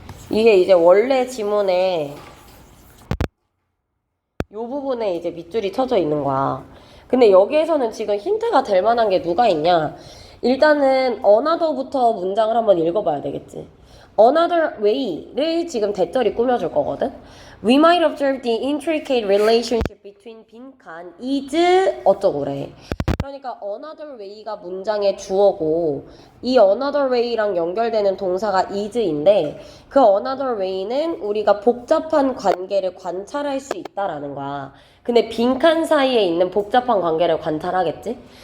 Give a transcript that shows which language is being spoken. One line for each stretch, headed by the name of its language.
Korean: 이게 이제 원래 지문에 요 부분에 이제 밑줄이 쳐져 있는 거야. 근데 여기에서는 지금 힌트가 될 만한 게 누가 있냐? 일단은 another부터 문장을 한번 읽어봐야 되겠지. Another way를 지금 대절이 꾸며줄 거거든.
English: We might observe the intricate relationship between
Korean: 빈칸
English: is
Korean: 어쩌고래. 그러니까 another way가 문장의 주어고 이 another way랑 연결되는 동사가 is인데 그 another way는 우리가 복잡한 관계를 관찰할 수 있다라는 거야. 근데 빈칸 사이에 있는 복잡한 관계를 관찰하겠지?